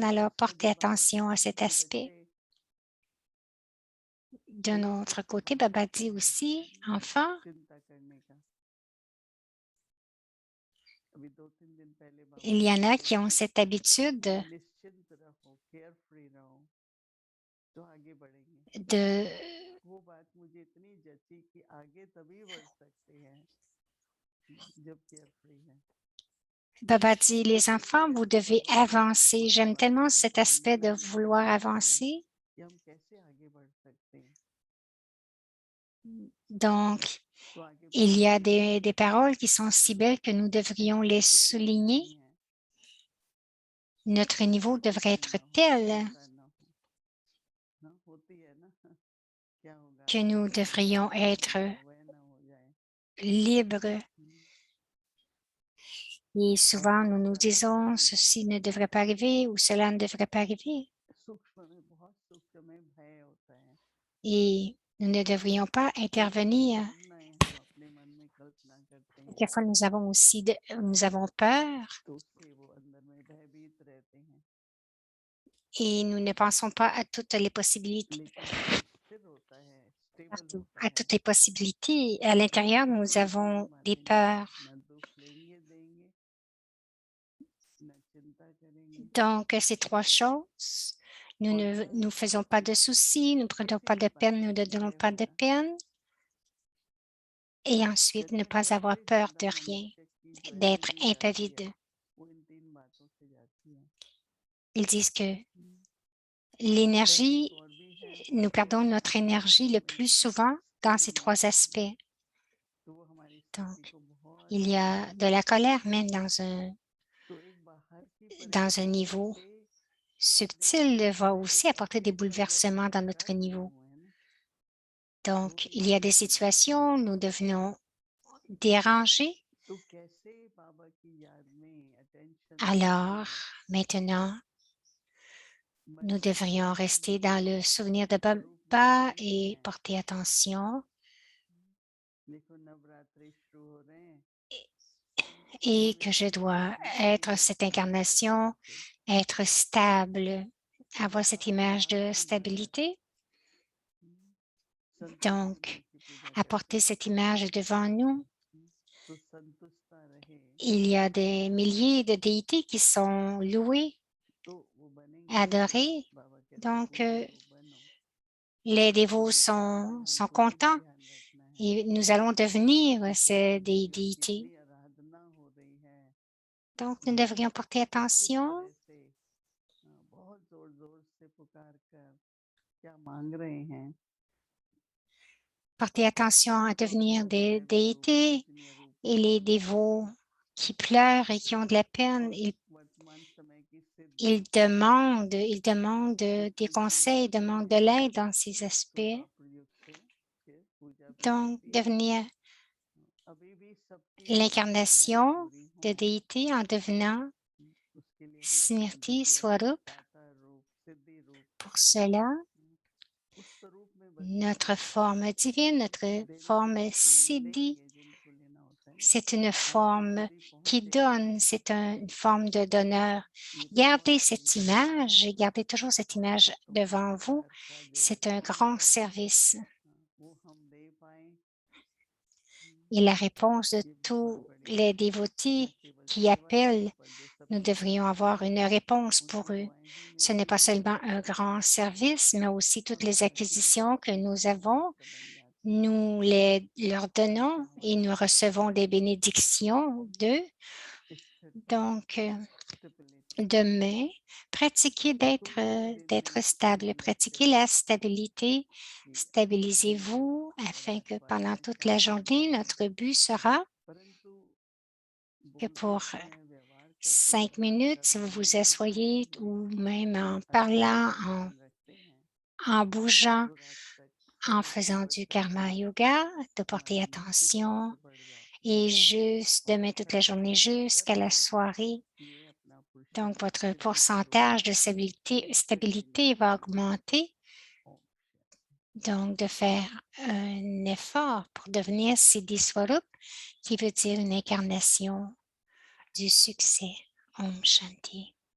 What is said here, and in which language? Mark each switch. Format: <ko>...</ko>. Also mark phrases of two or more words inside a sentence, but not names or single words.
<fr>Alors, portez attention à cet aspect. De notre côté, Baba dit aussi, enfant, il y en a qui ont cette habitude de</fr> <hi>वो बात मुझे इतनी जची कि आगे तभी बढ़ सकते हैं जब</hi> <en>care free</en> <hi>है</hi> <fr>Baba dit, les enfants, vous devez avancer. J'aime tellement cet aspect de vouloir avancer.</fr> <hi>कि हम कैसे आगे बढ़ सकते हैं</hi> <fr>Donc,</fr> <hi>तो आगे</hi> <fr>il y a</fr> <hi>बढ़ने</hi> <fr>des paroles qui sont si belles que nous devrions les</fr> <hi>कुछ नहीं</hi> <fr>souligner.</fr> <hi>है</hi> <fr>Notre niveau devrait être</fr> <hi>करना हो,</hi> <fr>tel</fr> <hi>ऐसा ना हो हाँ, होती है ना क्या होगा</hi> <fr>que nous</fr> <hi>अगर</hi> <fr>devrions</fr> <hi>ऐसा</hi> <fr>être</fr> <hi>हो जाए, वह ना हो जाए</hi> <fr>libres. Et souvent, nous nous</fr> <hi>बहुत सारे</hi> <fr>disons,</fr> <hi>भय</hi> <fr>ceci</fr> <hi>हैं।</hi> <fr>ne devrait pas arriver ou cela ne devrait pas arriver.</fr> <hi>सूक्ष्म में बहुत सूक्ष्म में भय होता है</hi> <fr>Et nous ne devrions pas intervenir.</fr> <hi>भावनाएं हम अपने मन में कल्पना करते हैं</hi> <fr>Quelquefois, nous avons aussi nous avons peur</fr> <hi>तो उससे वो अंदर में भयभीत रहते हैं</hi> <fr>et nous ne pensons pas à toutes les possibilités.</fr> <hi>लेकिन जब स्थिर होता है स्टेबल</hi> <fr>Partout,</fr> <hi>होता</hi> <fr>à</fr> <hi>है</hi> <fr>toutes les possibilités. À l'intérieur, nous</fr> <hi>कोई</hi> <fr>avons</fr> <hi>भय</hi> <fr>des</fr> <hi>बातें नहीं</hi> <fr>peurs.</fr> <hi>न दुख लेंगे देंगे न चिंता करेंगे</hi> <fr>Donc, ces trois choses, nous</fr> <hi>और</hi> <fr>ne</fr> <hi>ना</hi> <fr>nous faisons pas de soucis, nous ne prenons pas</fr> <hi>किसी</hi> <fr>de</fr> <hi>भी</hi> <fr>peine,</fr> <hi>बात</hi> <fr>nous</fr> <hi>का</hi> <fr>ne donnons</fr> <hi>भय</hi> <fr>pas de</fr> <hi>होगा</hi> <fr>peine. Et ensuite, ne</fr> <hi>कहते हैं</hi> <fr>pas avoir</fr> <hi>सबसे</hi> <fr>peur</fr> <hi>ज्यादा</hi> <fr>de rien,</fr> <hi>मनुष्य की जो</hi> <fr>d'être</fr> <hi>एनर्जी जाती है</hi> <fr>impavide.</fr> <hi>वो इन तीन बातों से जाती है</hi> <fr>Ils disent que</fr> <hi>पर</hi> <fr>l'énergie,</fr> <hi>एक और भी है</hi> <fr>nous perdons notre énergie le plus souvent dans ces trois aspects.</fr> <hi>तो वो हमारी</hi> <fr>Donc,</fr> <hi>स्थिति को बहुत</hi> <fr>il y a de la colère même</fr> <hi>तो एक बाहर की</hi> <fr>dans un</fr> <hi>परिस्थिति</hi> <fr>niveau</fr> <hi>से अपने आप</hi> <fr>subtil,</fr> <hi>को</hi> <fr>va</fr> <hi>कैसे</hi> <fr>aussi apporter des</fr> <hi>ये तो अलग</hi> <fr>bouleversements dans notre</fr> <hi>विचार बने</hi> <fr>niveau.</fr> <hi>हुए हैं ना वो</hi> <fr>Donc,</fr> <hi>भी</hi> <fr>il y a des</fr> <hi>बदलती जाती है</hi> <fr>situations où nous devenons dérangés.</fr> <hi>तो कैसे बाबा की याद में अटेंशन</hi> <fr>Alors, maintenant, nous</fr> <hi>बने</hi> <fr>devrions</fr> <hi>रहना</hi> <fr>rester dans le souvenir de</fr> <hi>स्वरूप में</hi> <fr>Baba</fr> <hi>बने</hi> <fr>et</fr> <hi>हैं</hi> <fr>porter attention.</fr> <hi>देखो नवरात्रि शुरू हो रहे हैं</hi> <fr>Et</fr> <hi>पूरे</hi> <fr>que je</fr> <hi>दिन</hi> <fr>dois</fr> <hi>बिल्कुल</hi> <fr>être cette</fr> <hi>बैठे हैं ऐसे</hi> <fr>incarnation,</fr> <hi>करके</hi> <fr>être stable, avoir cette image de stabilité.</fr> <hi>संतुष्ट</hi> <fr>Donc,</fr> <hi>गुरु की पूजा करते</hi> <fr>apporter</fr> <hi>हैं</hi> <fr>cette image devant nous.</fr> <hi>तो संतुष्टता रहे</hi> <fr>Il y a des milliers de déités qui sont louées,</fr> <hi>तो वो बनेंगे खुश</hi> <fr>adorées.</fr> <hi>बाबा कहते हैं</hi> <fr>Donc,</fr> <hi>पूजो बनो</hi> <fr>les</fr> <hi>तो</hi> <fr>dévots</fr> <hi>ये साल में</hi> <fr>sont</fr> <hi>हमको यही</hi> <fr>contents</fr> <hi>ध्यान रखना है</hi> <fr>et nous allons devenir des</fr> <hi>कि</hi> <fr>déités.</fr> <hi>कितनी आराधना हो रही है</hi> <fr>Donc, nous</fr> <hi>भक्त</hi> <fr>devrions porter</fr> <hi>किस किस</hi> <fr>attention,</fr> <hi>तरह से बहुत जोर जोर से पुकार कर क्या मांग रहे हैं</hi> <fr>porter attention à devenir</fr> <hi>भक्त</hi> <fr>des</fr> <hi>दैवी रूप</hi> <fr>déités</fr> <hi>पूजनीय रूप</hi> <fr>et</fr> <hi>में</hi> <fr>les dévots qui pleurent et qui ont de la peine.</fr> <hi>और वर्तमान समय की सिद्धि</hi> <fr>Ils demandent des</fr> <hi>जितनी</hi> <fr>conseils, ils</fr> <hi>पूजा</hi> <fr>demandent de</fr> <hi>करनी है</hi> <fr>l'aide dans ces</fr> <hi>तो</hi> <fr>aspects.</fr> <hi>द्वापर युग से फिर पूजा भी</hi> <fr>Donc,</fr> <hi>होती है</hi> <fr>devenir</fr> <hi>अभी भी सबकी मनोकामनाएं</hi> <fr>l'incarnation</fr> <hi>पूरी</hi> <fr>de</fr> <hi>हों</hi> <fr>déité en devenant</fr> <hi>उसके लिए हम अपना</hi> <fr>Smriti</fr> <hi>दिव्य रूप</hi> <fr>Swarup.</fr> <hi>दाता रूप सिद्धि रूप</hi> <fr>Pour cela,</fr> <hi>उस स्वरूप में बस</hi> <fr>notre forme divine, notre</fr> <hi>देने</hi> <fr>forme</fr> <hi>वाले</hi> <fr>Siddhi,</fr> <hi>लेंगे जिनको लेना होता है</hi> <fr>c'est une</fr> <hi>हम तक</hi> <fr>forme</fr> <hi>जल्दी</hi> <fr>qui</fr> <hi>पहुंचे</hi> <fr>donne, c'est une forme de donneur.</fr> <hi>ये तो बहुत</hi> <fr>Gardez</fr> <hi>बड़ी</hi> <fr>cette</fr> <hi>सेवा है</hi> <fr>image et gardez toujours cette image</fr> <hi>भक्तों के</hi> <fr>devant vous.</fr> <hi>उद्धार का जो</hi> <fr>C'est un grand</fr> <hi>रिस्पॉन्स है</hi> <fr>service.</fr> <hi>वो हम दे पाए</hi> <fr>Et la réponse de</fr> <hi>ये बहुत</hi> <fr>tous</fr> <hi>बड़ी</hi> <fr>les</fr> <hi>न</hi> <fr>dévotés</fr> <hi>केवल</hi> <fr>qui</fr> <hi>सेवा है</hi> <fr>appellent,</fr> <hi>पर जो</hi> <fr>nous</fr> <hi>सबके</hi> <fr>devrions</fr> <hi>साथ</hi> <fr>avoir</fr> <hi>हैं</hi> <fr>une réponse pour</fr> <hi>उनकी</hi> <fr>eux.</fr> <hi>दुआएं ही</hi> <fr>Ce n'est</fr> <hi>मिलती</hi> <fr>pas</fr> <hi>हैं</hi> <fr>seulement un grand service, mais aussi toutes les</fr> <hi>बाकी तो</hi> <fr>acquisitions que</fr> <hi>सब</hi> <fr>nous</fr> <hi>उनके</hi> <fr>avons.</fr> <hi>भक्त बन जाते हैं</hi> <fr>Leur donnons et nous recevons des bénédictions d'eux.</fr> <hi>स्थिरता</hi> <fr>Donc,</fr> <hi>स्टेबिलिटी</hi> <fr>demain, pratiquez</fr> <hi>तो पूरे दिन में</hi> <fr>d'être</fr> <hi>अपने</hi> <fr>stable.</fr> <hi>लक्ष्य</hi> <fr>Pratiquez la stabilité.</fr> <hi>की</hi> <fr>Stabilisez-vous afin que pendant toute la journée, notre but sera</fr> <hi>परंतु</hi> <fr>que</fr> <hi>बोलते</hi> <fr>pour</fr> <hi>समय व्यवहार करते</hi> <fr>5</fr> <hi>समय</hi> <fr>minutes, si vous</fr> <hi>करने</hi> <fr>vous</fr> <hi>में</hi> <fr>asseyez ou même en</fr> <hi>अत्यंत</hi> <fr>parlant,</fr> <hi>ध्यान रखते हैं</hi> <fr>en bougeant,</fr> <hi>तो रात तक</hi> <fr>en</fr> <hi>बहुत</hi> <fr>faisant du</fr> <hi>प्रसन्नता</hi> <fr>karma yoga, de porter</fr> <hi>हमारी निश्चित रूप</hi> <fr>attention</fr> <hi>से बढ़ जाती है</hi> <fr>et juste</fr> <hi>और</hi> <fr>demain toute la journée</fr> <hi>शक्ति</hi> <fr>jusqu'à</fr> <hi>स्तर</hi> <fr>la</fr> <hi>में</hi> <fr>soirée.</fr> <hi>ये अपना</hi> <fr>Donc,</fr> <hi>पुरुषार्थ</hi> <fr>votre</fr> <hi>सिद्धि स्वरूप</hi> <fr>pourcentage de</fr> <hi>में स्थिर</hi> <fr>stabilité va</fr> <hi>मिलता है</hi> <fr>augmenter.</fr> <hi>ओम</hi> <fr>Donc, de faire un effort pour devenir Siddhi Swarup, qui veut dire une incarnation du succès.</fr> <hi>Om Shanti.</hi>